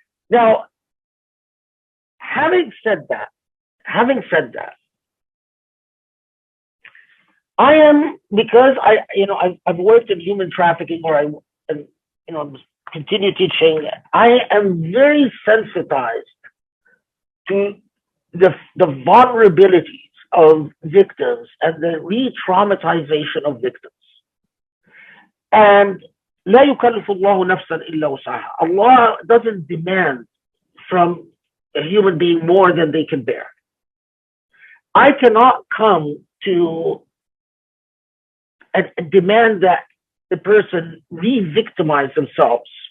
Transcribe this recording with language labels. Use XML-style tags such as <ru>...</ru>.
<en>Now, having said that, I am, because I've worked in human trafficking, continue teaching, I am very sensitized to the vulnerabilities of victims and the re-traumatization of victims.</en> <ar>And لا يكلف الله نفسا إلا وسعها.</ar> <en>Allah doesn't demand from a human being more than they can bear. I cannot come to and demand that the person re-victimize themselves.</en>